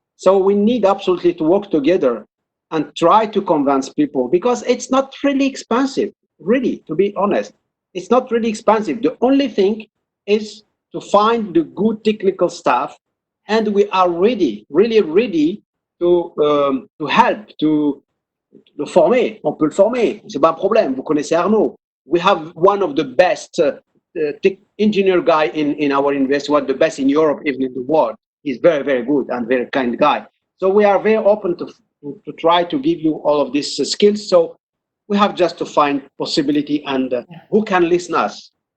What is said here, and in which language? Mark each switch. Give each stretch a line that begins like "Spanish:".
English: So we need absolutely to work together and try to convince people, because it's not really expensive, really, to be honest. It's not really expensive. The only thing is to find the good technical staff, and we are ready, really ready to help, to
French: le former. On peut le former, c'est pas un problème. Vous connaissez Arnaud.
English: We have one of the best engineer guy in our university, one of the best in Europe, even in the world. He's very, very good and very kind guy. So we are very open to try to give you all of these skills. So we have just to find possibility, and who can listen us.